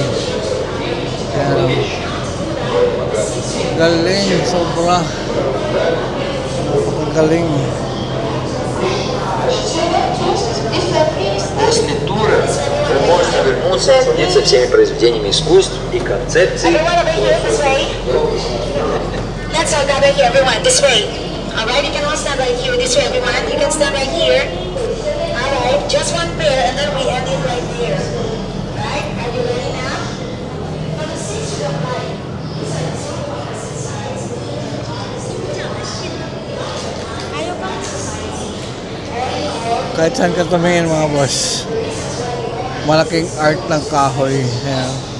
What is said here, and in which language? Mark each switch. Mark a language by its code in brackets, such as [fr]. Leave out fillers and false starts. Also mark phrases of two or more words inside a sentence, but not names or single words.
[tl] Yan. Galing, sobra. Napakagaling. [ru] После тура вы можете вернуться и насладиться всеми произведениями искусств и концепций. [en] Let's all gather here, everyone, this way. Alright, you can all stand right here, this way, everyone. You can stand right here. Alright, just one pair, and then we end it right here. Right? Are you ready now? For the sixth of life. [tl] Kahit saan ka tumingin mga boss, malaking art ng kahoy. Ayan.